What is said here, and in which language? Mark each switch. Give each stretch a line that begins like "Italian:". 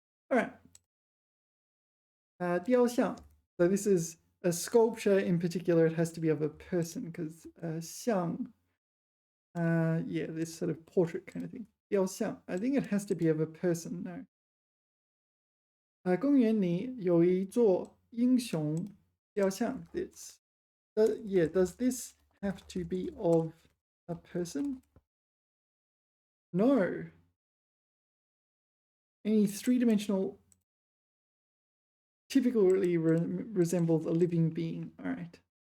English: All right.
Chinese: 雕像.
English: So this is a sculpture in particular. It has to be of a person because 像, yeah, this sort of portrait kind of thing.
Chinese: 雕像.
English: I think it has to be of a person. No.
Chinese: 公园里有一座英雄雕像.
English: This. Yeah, does this have to be of a person? No. Any three-dimensional typically resembles a living being. All right.